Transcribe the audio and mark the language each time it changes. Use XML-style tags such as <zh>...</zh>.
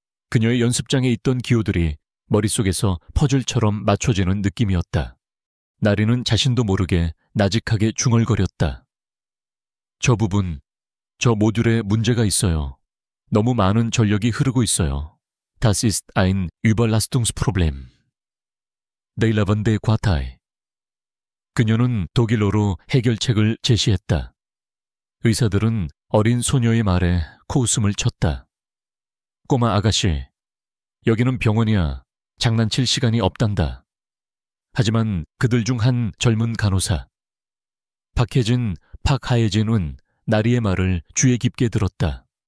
<ko>그녀의 연습장에 있던 기호들이 머릿속에서 퍼즐처럼 맞춰지는 느낌이었다. 나리는 자신도 모르게 나직하게 중얼거렸다. 저 부분, 저 모듈에 문제가 있어요. 너무 많은 전력이 흐르고 있어요.</ko> <de>Das ist ein Überlastungsproblem. Neillavande Quartai.</de> <ko>그녀는 독일어로 해결책을 제시했다. 의사들은 어린 소녀의 말에 코웃음을 쳤다. 꼬마 아가씨, 여기는 병원이야. 장난칠 시간이 없단다. 하지만 그들 중 한 젊은 간호사, 박하예진은 나리의 말을 귀에 깊게 들었다.</ko>